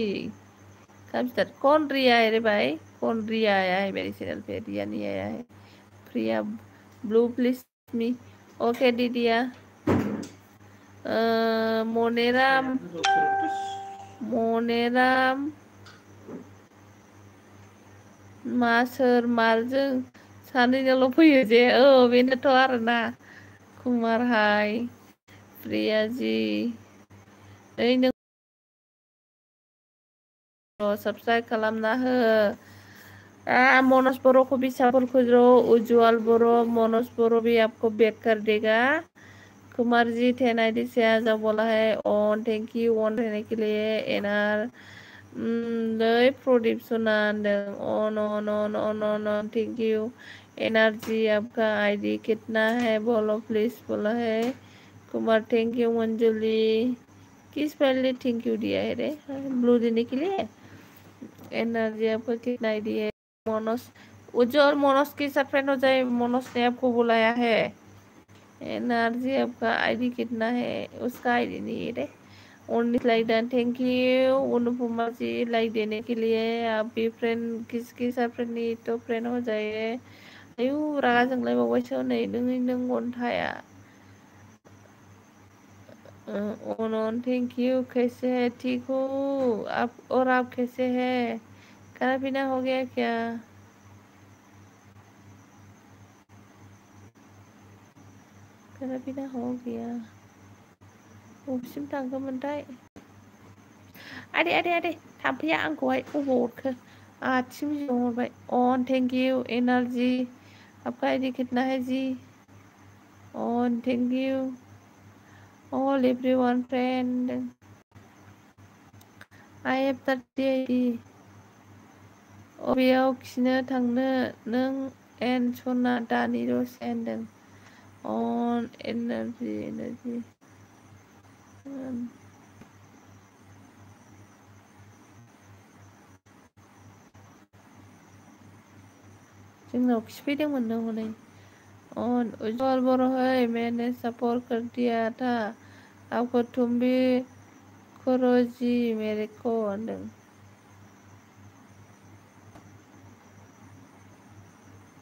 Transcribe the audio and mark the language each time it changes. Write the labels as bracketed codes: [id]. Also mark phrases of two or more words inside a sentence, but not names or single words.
[hi] कौन रिया है रे भाई कौन रिया आया है मेरी चैनल पे रिया नहीं आया है प्रिया [en] blue please me okay [brx] दीदिया मोनेराम मा सोर मारजों सानैनाल' फैयो जे बेनोथ' आरोना [hi] कुमार हाय प्रिया जी नों सब्सक्राइब [brx] खालामना हो [hi] मनोज बर' को भी सपोर्ट करो उज्जवल बर' मनोज बर' भी आपको बैक कर देगा कुमार जी 10 आईडी से आजा बोला है ऑन [en] thank you [hi] ऑन रहने के लिए एनआर प्रदीप सुना ऑन ऑन ऑन ऑन ऑन ऑन [en] thank you [hi] एनआरजी आपका आईडी कितना है बोलो प्लीज बोला है कुमार [en] thank you [hi] मंजुली किस पहले [en] thank you [hi] दिया है रे ब्लू देने के लिए एनआरजी आपका कितना आईडी है मनोज उज्जवल मनोज के साथ फ्रेंड हो जाए मनोज ने आपको बुलाया है एनआरजी आपका आईडी कितना है उसका आईडी नहीं है रे [en] only like done thank you [hi] अनुपमा जी लाइक देने के लिए आप भी फ्रेंड किसके साथ फ्रेंड नहीं तो फ्रेंड हो जाए आयु [brx] रागा जोंलायबावबायसो नै नों घन्टाया [hi] ऑन [en] thank you [hi] कैसे है ठीक हो आप और आप कैसे हैं खाना पीना हो गया क्या खाना पीना हो गया [brx] बबेसिम थांखोमोनथाय आरे थाम्फैया आंखौहाय अबाव हरखो आथिं बिजौ हरबाय [hi] ऑन [en] thank you [hi] एनर्जी आपका आईडी कितना है जी ऑन [en] thank you all everyone friend I have 30 ID [brx] अबेयाव खिनो थांनो नों एन सना दानि दसे होनदों ऑन एनार्जी जोंनाव खिफैदोंमोन नो हनै [hi] ऑन उज्जवल बर' है मैंने सपोर्ट कर दिया था आपको तुम भी करो जी मेरे को होनदों